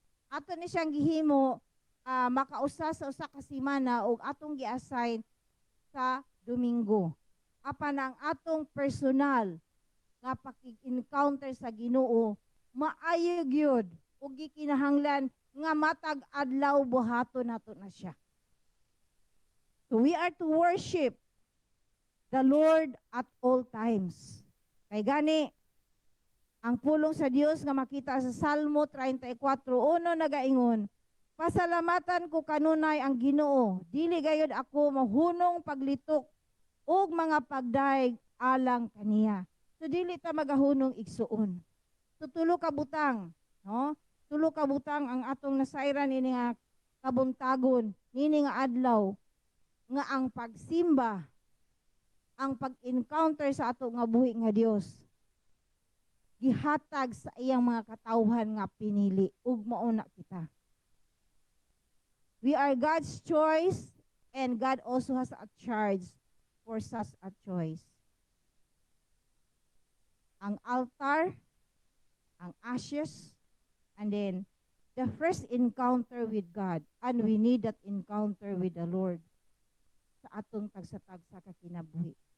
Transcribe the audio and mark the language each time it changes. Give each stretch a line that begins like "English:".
Cebuano: Ato ni siyang gihimo makausa sa usa ka semana ug atong gi-assign sa Domingo. Apan ang atong personal nga paki-encounter sa Ginoo maayo gyud ug gikinahanglan nga matag adlaw buhaton nato na siya.
English: So we are to worship the Lord at all times.
Cebuano: Kay gani, ang pulong sa Dios nga makita sa Salmo 34:1 nagaingon, pasalamatan ko kanunay ang Ginoo, dili gayud ako mahunong paglitok ug mga pagdaig alang kaniya. So dili ta magahunong igsuon. So tulo ka butang, no? Tulo ka butang ang atong nasayran ini nga kabuntagon, nini nga adlaw nga ang pagsimba, ang pag-encounter sa ato nga buhi nga Dios gihatag sa iyang mga katawhan nga pinili ug mauna kita.
English: We are God's choice and God also has a charge for such a choice.
Cebuano: Ang altar, ang ashes,
English: and then the first encounter with God, and we need that encounter with the Lord
Cebuano: sa atong tagsa-tagsa ka kinabuhi.